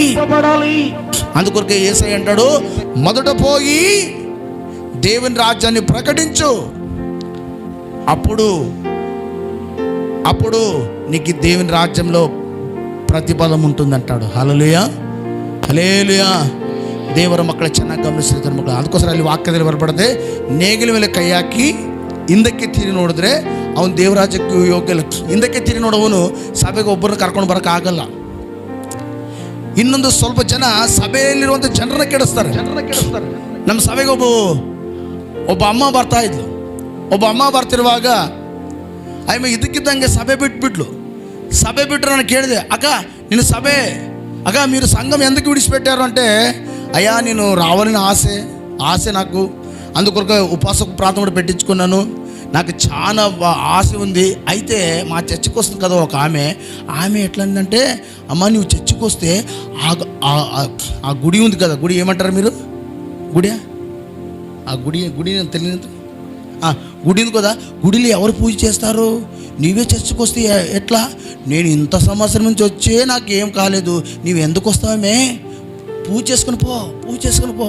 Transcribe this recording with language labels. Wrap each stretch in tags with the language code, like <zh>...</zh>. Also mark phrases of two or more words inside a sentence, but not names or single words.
<te>అందుకొరకే యేసయ్య అంటాడు, మొదట పోయి దేవుని రాజ్యాన్ని ప్రకటించు, అప్పుడు నీకు దేవుని రాజ్యంలో ప్రతిఫలం ఉంటుందంటాడు. హల్లెలూయా, హల్లెలూయా.</te> <kn>ದೇವರ ಮಕ್ಕಳ ಚೆನ್ನಾಗಿ ಗಮನಿಸಿರ್ತಾರೆ ಮಕ್ಕಳು. ಅದಕ್ಕೋಸ್ಕರ ಅಲ್ಲಿ ವಾಕ್ಯದಲ್ಲಿ ಬರಬಾರ್ದೆ, ನೇಗಿಲ ಮೇಲೆ ಕೈ ಹಾಕಿ ಹಿಂದಕ್ಕೆ ತಿರುಗಿ ನೋಡಿದ್ರೆ ಅವನು ದೇವರಾಜ್ಯಕ್ಕೆ ಯೋಗ್ಯ. ಹಿಂದಕ್ಕೆ ತಿರುಗಿ ನೋಡೋವನು ಸಭೆಗೆ ಒಬ್ಬರನ್ನ ಕರ್ಕೊಂಡು ಬರೋಕ್ಕಾಗಲ್ಲ. ಇನ್ನೊಂದು ಸ್ವಲ್ಪ ಜನ ಸಭೆಯಲ್ಲಿರುವಂಥ ಜನರನ್ನ ಕೆಡಿಸ್ತಾರೆ. ನಮ್ಮ ಸಭೆಗೆ ಒಬ್ಬ ಅಮ್ಮ ಬರ್ತಾ ಇದ್ಲು. ಒಬ್ಬ ಅಮ್ಮ ಬರ್ತಿರುವಾಗ ಆಮೇಲೆ ಇದಕ್ಕಿದ್ದಂಗೆ ಸಭೆ ಬಿಟ್ಬಿಟ್ಲು.</kn> <te>సభ బిడ్డ నన్ను కేಳಿದೆ, అక్క నేను సభే అక్క మీరు సంఘం ఎందుకు విడిచిపెట్టారు అంటే, అయ్యా నేను రావాలని ఆశ నాకు, అందుకొరకు ఉపవాస ప్రార్థన కూడా పెట్టించుకున్నాను, నాకు చాలా ఆశ ఉంది. అయితే మా చర్చికి వస్తుంది కదా ఒక ఆమె ఎట్లా అందంటే, అమ్మ నువ్వు చర్చికి వస్తే ఆ గుడి ఉంది కదా, గుడి ఏమంటారు మీరు, గుడి తెలియదు, గుడి ఉంది కదా, గుడిలో ఎవరు పూజ చేస్తారు, నీవే చర్చికి వస్తే ఎట్లా, నేను ఇంత సంవత్సరం నుంచి వచ్చే నాకు ఏం కాలేదు, నీవు ఎందుకు వస్తావే, పూజ చేసుకుని పో.</te>